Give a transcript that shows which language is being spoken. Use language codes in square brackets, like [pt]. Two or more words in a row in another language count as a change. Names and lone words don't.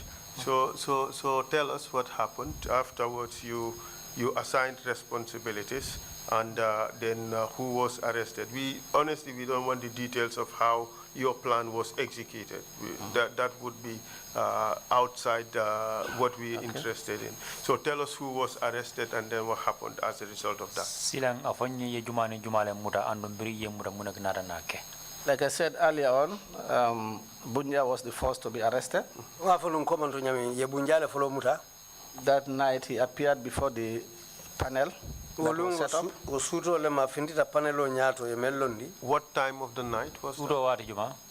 [en] So tell us what happened. Afterwards, you assigned responsibilities, and then who was arrested. Honestly, we don't want the details of how your plan was executed. That would be outside what we're interested in. So tell us who was arrested and then what happened as a result of that. [man] Silang afanyi ye jumane jumale muda andombiri ye muda muna gnara nake. [en] Like I said earlier on, Bunya was the first to be arrested. That night he appeared before the panel that was set up. What time of the night was that?